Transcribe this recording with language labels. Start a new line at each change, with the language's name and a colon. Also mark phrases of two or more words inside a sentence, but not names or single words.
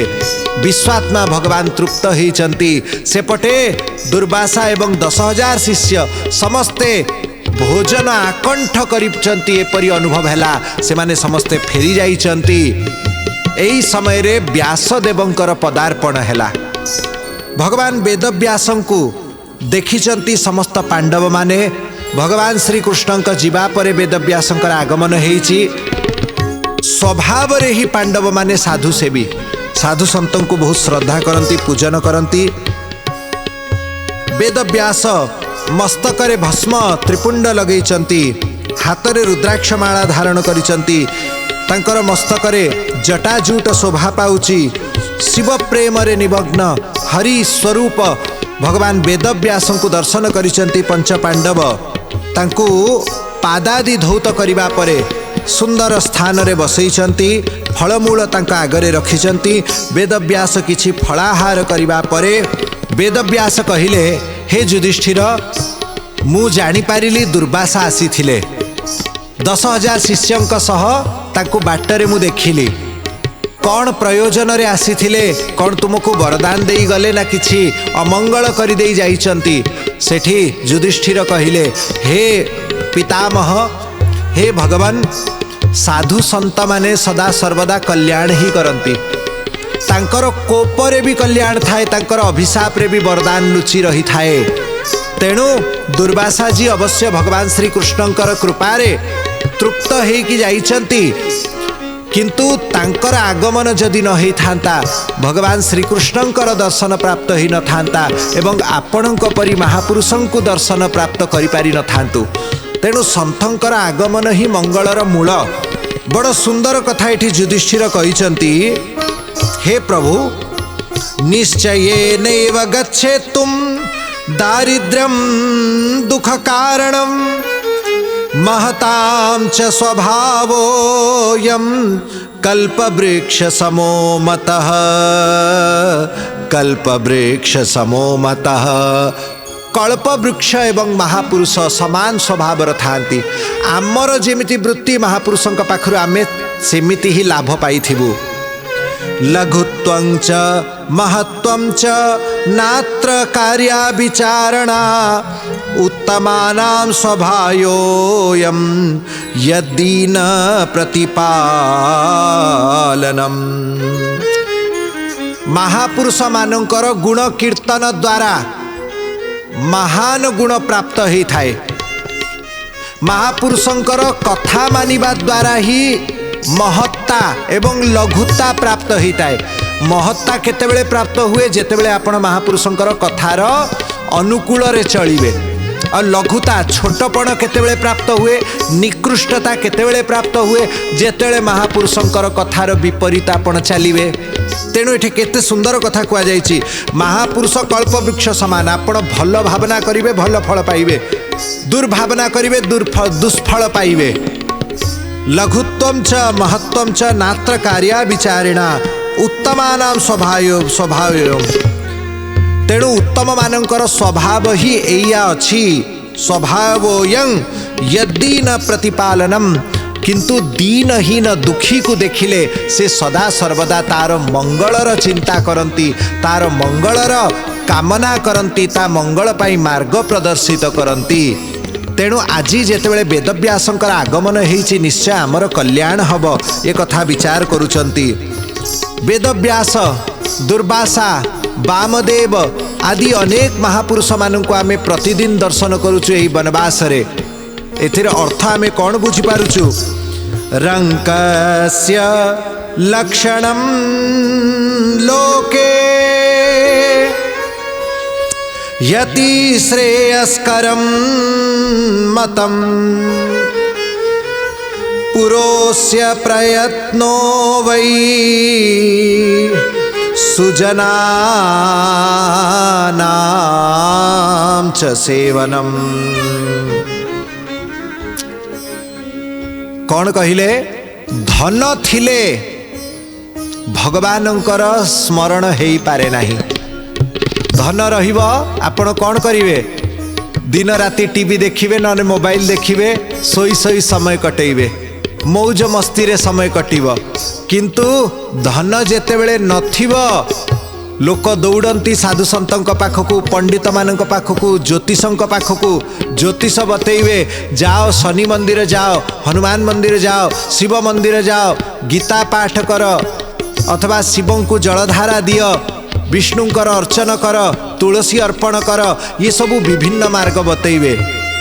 Odia: ବିଶ୍ୱାତ୍ମା ଭଗବାନ ତୃପ୍ତ ହୋଇଛନ୍ତି। ସେପଟେ ଦୁର୍ବାସା ଏବଂ 10,000 ଶିଷ୍ୟ ସମସ୍ତେ ଭୋଜନ ଆକଣ୍ଠ କରିଛନ୍ତି, ଏପରି ଅନୁଭବ ହେଲା। ସେମାନେ ସମସ୍ତେ ଫେରି ଯାଇଛନ୍ତି। ଏହି ସମୟରେ ବ୍ୟାସଦେବଙ୍କର ପଦାର୍ପଣ ହେଲା। ଭଗବାନ ବେଦବ୍ୟାସଙ୍କୁ ଦେଖିଛନ୍ତି ସମସ୍ତ ପାଣ୍ଡବ ମାନେ ଭଗବାନ ଶ୍ରୀକୃଷ୍ଣ ଯିବା ପରେ ବେଦବ୍ୟାସଙ୍କର ଆଗମନ ହୋଇଛି। ସ୍ୱଭାବରେ ହିଁ ପାଣ୍ଡବ ମାନେ ସାଧୁ ସେବୀ,
Hindi: साधु संतों को बहुत श्रद्धा करती, पूजन करती।
Odia: ବେଦବ୍ୟାସ ମସ୍ତକରେ ଭସ୍ମ ତ୍ରିପୁଣ୍ଡ ଲଗାଇଛନ୍ତି,
Hindi: हाथ में
Odia: ରୁଦ୍ରାକ୍ଷ ମାଳା ଧାରଣ କରିଛନ୍ତି, ତାଙ୍କର ମସ୍ତକରେ ଜଟାଜୁଟ ଶୋଭା ପାଉଛି। ଶିବ ପ୍ରେମରେ ନିମଗ୍ନ ହରି ସ୍ୱରୂପ ଭଗବାନ ବେଦବ୍ୟାସ କୋ ଦର୍ଶନ କରିଛନ୍ତି। ପଞ୍ଚ ପାଣ୍ଡବ ତାଙ୍କୁ ପାଦାଦି ଧୌତ କରିବା ପରେ ସୁନ୍ଦର ସ୍ଥାନରେ ବସାଇଛନ୍ତି, ଫଳମୂଳ ତାଙ୍କ ଆଗରେ ରଖିଛନ୍ତି। ବେଦବ୍ୟାସ କିଛି ଫଳାହାର କରିବା ପରେ ବେଦବ୍ୟାସ କହିଲେ, ହେ ଯୁଧିଷ୍ଠିର, ମୁଁ ଜାଣି ପାରିଲି ଦୁର୍ବାସା ଆସିଥିଲେ, 10,000 ଶିଷ୍ୟଙ୍କ ସହ ତାଙ୍କୁ ବାଟରେ ମୁଁ ଦେଖିଲି। କେଉଁ ପ୍ରୟୋଜନରେ ଆସିଥିଲେ, କେଉଁ ତୁମକୁ ବରଦାନ ଦେଇ ଗଲେ ନା କିଛି ଅମଙ୍ଗଳ କରି ଦେଇ ଯାଇଛନ୍ତି? ସେଠି ଯୁଧିଷ୍ଠିର କହିଲେ, ହେ ପିତାମହ, ହେ ଭଗବାନ, ସାଧୁ ସନ୍ଥ ମାନେ ସଦା ସର୍ବଦା କଲ୍ୟାଣ ହିଁ କରନ୍ତି। ତାଙ୍କର କୋପରେ ବି କଲ୍ୟାଣ ଥାଏ, ତାଙ୍କର ଅଭିଶାପରେ ବି ବରଦାନ ଲୁଚି ରହିଥାଏ। ତେଣୁ ଦୁର୍ବାସା ଜୀ ଅବଶ୍ୟ ଭଗବାନ ଶ୍ରୀ କୃଷ୍ଣଙ୍କର କୃପାରେ ତୃପ୍ତ ହୋଇ ଯାଇଛନ୍ତି, କିନ୍ତୁ ତାଙ୍କର ଆଗମନ ଯଦି ନ ହୋଇ ଥାନ୍ତା, ଭଗବାନ ଶ୍ରୀକୃଷ୍ଣଙ୍କର ଦର୍ଶନ ପ୍ରାପ୍ତ ହିଁ ନ ଥାନ୍ତା ଏବଂ ଆପଣଙ୍କ ପରି ମହାପୁରୁଷଙ୍କୁ ଦର୍ଶନ ପ୍ରାପ୍ତ କରି ପାରି ନ ଥାନ୍ତୁ। ତେଣୁ ସନ୍ଥଙ୍କର ଆଗମନ ହିଁ ମଙ୍ଗଳର ମୂଳ। ବଡ଼ ସୁନ୍ଦର କଥା ଏଠି ଯୁଧିଷ୍ଠିର କହୁଛନ୍ତି, ହେ ପ୍ରଭୁ,
Sanskrit: निश्चयेनैव गच्छेतुम दारिद्र्यं दुख कारणं महतां च स्वभावोऽयं कल्पवृक्ष समो मतः, कल्पवृक्ष समो मतः।
Odia: କଳ୍ପବୃକ୍ଷ ଏବଂ ମହାପୁରୁଷ ସମାନ ସ୍ୱଭାବର ଥାନ୍ତି। ଆମର ଯେମିତି ବୃତ୍ତି ମହାପୁରୁଷଙ୍କ ପାଖରୁ ଆମେ ସେମିତି ହିଁ ଲାଭ ପାଇଥିବୁ।
Sanskrit: लघुत्वं च महत्वं च नात्र कार्या विचारणा, उत्तमानां स्वभावोऽयं यद्दीन प्रतिपालनम्।
Odia: ମହାପୁରୁଷ ମାନଙ୍କର ଗୁଣ କୀର୍ତ୍ତନ ଦ୍ୱାରା ମହାନ ଗୁଣ ପ୍ରାପ୍ତ ହିଁ ଥାଏ। ମହାପୁରୁଷଙ୍କର କଥା ମାନିବା ଦ୍ୱାରା ହିଁ ମହତ୍ତା ଏବଂ ଲଘୁତା
Hindi: प्राप्त होता है।
Odia: ମହତ୍ତା କେତେବେଳେ ପ୍ରାପ୍ତ ହୁଏ, ଯେତେବେଳେ ଆପଣ ମହାପୁରୁଷଙ୍କର କଥାର ଅନୁକୂଳରେ ଚାଲିବେ। ଔର ଲଘୁତା ଛୋଟପଣ କେତେବେଳେ ପ୍ରାପ୍ତ ହୁଏ, ନିକୃଷ୍ଟତା କେତେବେଳେ ପ୍ରାପ୍ତ ହୁଏ, ଯେତେବେଳେ ମହାପୁରୁଷଙ୍କର କଥାର ବିପରୀତ ଆପଣ ଚାଲିବେ। ତେଣୁ ଏଠି କେତେ ସୁନ୍ଦର କଥା କୁହା ଯାଇଛି, ମହାପୁରୁଷ କଳ୍ପବୃକ୍ଷ ସମାନ। ଆପଣ ଭଲ ଭାବନା କରିବେ, ଭଲ ଫଳ ପାଇବେ, ଦୁର୍ଭାବନା କରିବେ, ଦୁଷ୍ଫଳ ପାଇବେ।
Sanskrit: लघुत्वं च महत्वं च नात्र कार्या विचारिणा, उत्तमानां स्वभाव।
Odia: ତେଣୁ ଉତ୍ତମ ମାନଙ୍କର ସ୍ୱଭାବ ହିଁ ଏୟା ଅଛି,
Sanskrit: स्वभावोऽयं यद्दीन प्रतिपालनम।
Odia: କିନ୍ତୁ ଦୀନହୀନ ଦୁଃଖୀ କୋ ଦେଖିଲେ ସେ ସଦା ସର୍ବଦା ତାର ମଙ୍ଗଳର ଚିନ୍ତା କରନ୍ତି, ତାର ମଙ୍ଗଳର କାମନା କରନ୍ତି, ତା ମଙ୍ଗଳ ପାଇଁ ମାର୍ଗ ପ୍ରଦର୍ଶିତ କରନ୍ତି। ତେଣୁ ଆଜି ଯେତେବେଳେ ବେଦବ୍ୟାସଙ୍କର ଆଗମନ ହୋଇଛି, ନିଶ୍ଚୟ ଆମର କଲ୍ୟାଣ ହେବ ଏ କଥା ବିଚାର କରୁଛନ୍ତି। वेदव्यास, दुर्वासा, ବାମଦେବ ଆଦି ଅନେକ ମହାପୁରୁଷ ମାନଙ୍କ ଆମେ ପ୍ରତିଦିନ ଦର୍ଶନ କରୁଛୁ ଏହି ବନବାସରେ। ଏଥିର ଅର୍ଥ ଆମେ କେଉଁ ବୁଝି ପାରୁଛୁ?
Sanskrit: रंकस्य लक्षणं लोके यति श्रेयस्करं मतं, पुरोस्य प्रयत्नो वै सुजनानां च सेवनम्।
Odia: କେଉଁ କହିଲେ? ଧନ ଥିଲେ ଭଗବାନଙ୍କର ସ୍ମରଣ ହୋଇ ପାରେ ନାହିଁ। ଧନ ରହିବ ଆପଣ କେଉଁ କରିବେ? ଦିନ ରାତି ଟିଭି ଦେଖିବେ, ନ ମୋବାଇଲ ଦେଖିବେ, ଶୋଇ ଶୋଇ ସମୟ କଟାଇବେ, ମୌଜ ମସ୍ତି ରେ ସମୟ କଟିବ। କିନ୍ତୁ ଧନ ଯେତେବେଳେ ନଥିବ, ଲୋକ ଦୌଡ଼ନ୍ତି ସାଧୁ ସନ୍ଥଙ୍କ ପାଖକୁ, ପଣ୍ଡିତ ମାନ ପାଖକୁ, ଜ୍ୟୋତିଷଙ୍କ ପାଖକୁ। ଜ୍ୟୋତିଷ ବତାଇବେ,
Hindi: जाओ शनि मंदिर जाओ, हनुमान मंदिर जाओ, शिव मंदिर जाओ, गीता पाठ कर,
Odia: ଅଥବା ଶିବଂ କୋ ଜଳଧାରା ଦିଅ, ବିଷ୍ଣୁଙ୍କର ଅର୍ଚ୍ଚନ କର, ତୁଳସୀ ଅର୍ପଣ କର,
Hindi: ये सब
Odia: ବିଭିନ୍ନ ମାର୍ଗ ବତାଇବେ।